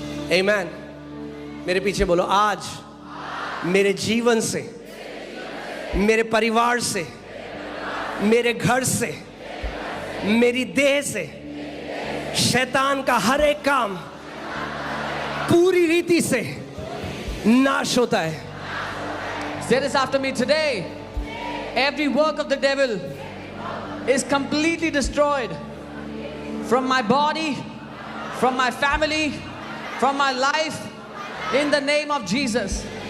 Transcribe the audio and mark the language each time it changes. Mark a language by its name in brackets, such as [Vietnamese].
[Hindi] आमीन. मेरे पीछे बोलो, आज मेरे जीवन से, मेरे परिवार से, मेरे घर से, मेरी देह से शैतान का हर एक काम पूरी रीति से नाश होता है. [English] Say this after me today. Every work of the devil is completely destroyed from my body, from my family, from my life, in the name of Jesus.